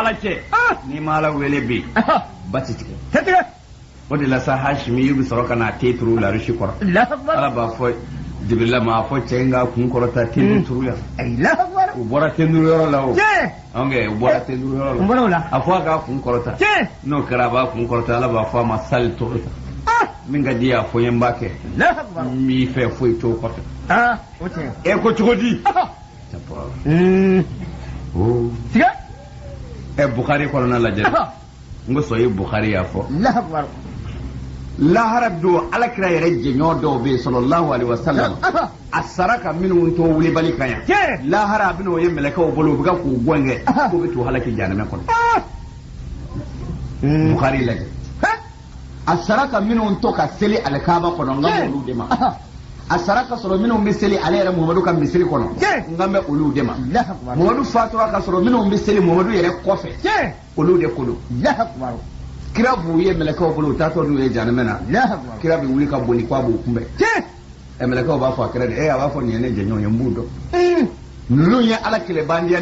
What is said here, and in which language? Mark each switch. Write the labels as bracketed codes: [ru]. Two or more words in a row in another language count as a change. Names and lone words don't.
[bm] Ala cɛ ni ma Ala wele bi ba ti tigɛ o de la sa Hashimi yu bi sɔrɔ ka na te turu la rushi kɔrɔ Ala b'a fɔ Jibrila ma fɔ cɛ in ka kun kɔrɔta te turu la u bɔra tenduru yɔrɔ la o u bɔra tenduru yɔrɔ la a fɔ a ka kun kɔrɔta n'o kɛra a b'a kun kɔrɔta Ala b'a fɔ a ma sali tɔgɔ min ka di a fɔ n b'a kɛ mi fɛ foyi t'o kɔfɛ ko cogo di Bukhari kɔnɔna lajɛ n ko sɔn ye Bukhari y'a fɔ lahara don alakira yɛrɛ jɛɲɔgɔn dɔw bɛ yen [ar] صلى الله عليه وسلم [bm] a sara ka minnu to wulibali kan yan lahara a bɛna o ye mɛlɛkɛw bolo u bɛ ka k'u gɔn kɛ k'u bɛ t'u halaki jahanama kɔnɔ Bukhari lajɛ a sara ka minnu to ka seli alikaaba kɔnɔ n ka olu de ma a sara ka sɔrɔ minnu bɛ seli ale yɛrɛ Muhamadu ka misiri kɔnɔ n ka bɛ olu de ma Muhamadu fatura ka sɔrɔ minnu bɛ seli Muhamadu yɛrɛ kɔfɛ olu de ko don kira b'u ye mɛlɛkɛw bolo u taatɔ n'u ye jahanama na kira bɛ wuli ka boli k'a b'u kunbɛn mɛlɛkɛw b'a fɔ a kira de a b'a fɔ nin ye ne jɛɲɔgɔn ye n b'u dɔn ninnu ye Ala kɛlɛ bandiya